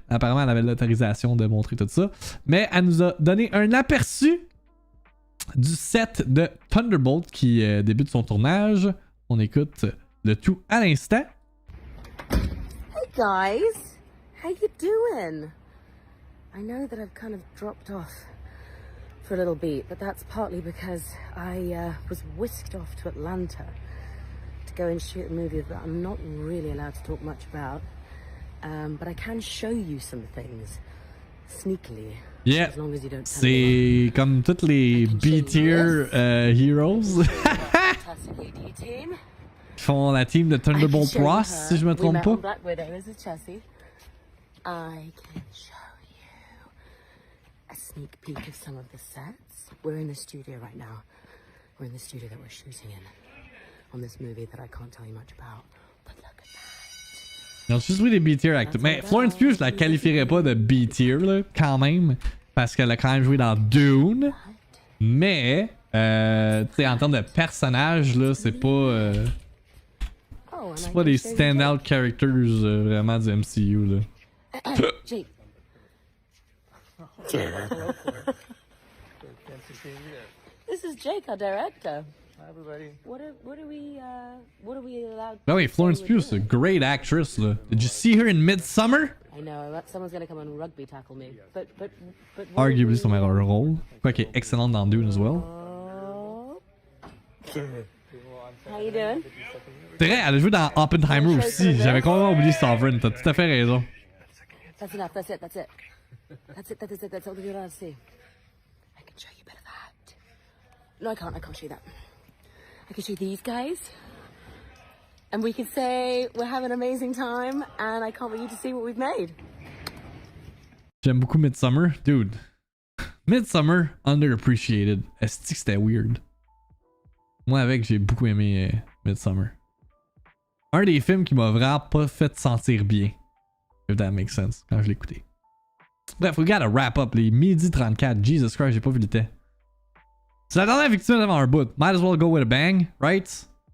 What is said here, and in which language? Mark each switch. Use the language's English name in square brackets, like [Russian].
[French] Apparemment, elle avait l'autorisation de montrer tout ça. Mais elle nous a donné un aperçu du set de Thunderbolt qui débute son tournage. On écoute le tout à l'instant. [English] Hey guys, how you doing? I know that I've kind of dropped off for a little bit, but that's partly because I was whisked off to Atlanta to go and shoot a movie that I'm not really allowed to talk much about. But I can show you some things sneakily. Yeah, as long as you don't [French] c'est comme toutes les [English] B-tier heroes. [French] Ils font la team de Thunderbolt 3, si je me trompe pas. [English] Black Widow is a Chessie. I can show you a sneak peek of some of the sets. We're in the studio right now. We're in the studio that we're shooting in on this movie that I can't tell you much about. But look at that. [French] Ils ont juste vu des B-tier acteurs. Mais Florence Pugh, je la qualifierais pas de B-tier, là, quand même. Parce qu'elle a quand même joué dans Dune. Mais, tu sais, en termes de personnage, là, c'est pas. C'est pas des [English] stand-out characters [French] vraiment du MCU, là. [English] Jake. This is Jake, our director. Hi, everybody. What are we allowed? Oh wait, Florence Pugh, a great actress. [French] Là. [English] Did you see her in Midsummer? I know, someone's gonna come and rugby tackle me. But [French] Arguably son meilleur rôle. Quoique excellente dans Dune [English] as well. How you doing? [French] C'est vrai, elle a joué dans Oppenheimer aussi. J'avais complètement oublié Sovereign. T'as tout à fait raison. [English] That's enough. That's it. That's all you're allowed to see. I can show you better that. No, I can't show you that. I can show you these guys. And we can say we're having an amazing time and I can't wait you to see what we've made. [French] J'aime beaucoup Midsummer. [English] Dude. Midsummer, underappreciated. [French] Est-ce que c'était weird? Moi avec, j'ai beaucoup aimé Midsummer. Un des films qui m'a vraiment pas fait sentir bien. [English] If that makes sense, [French] quand je l'ai écouté. Bref, [English] we gotta wrap up [French] les midi 34. [English] Jesus Christ, [French] j'ai pas vu le temps. C'est la dernière victime avant un bout. [English] Might as well go with a bang, right?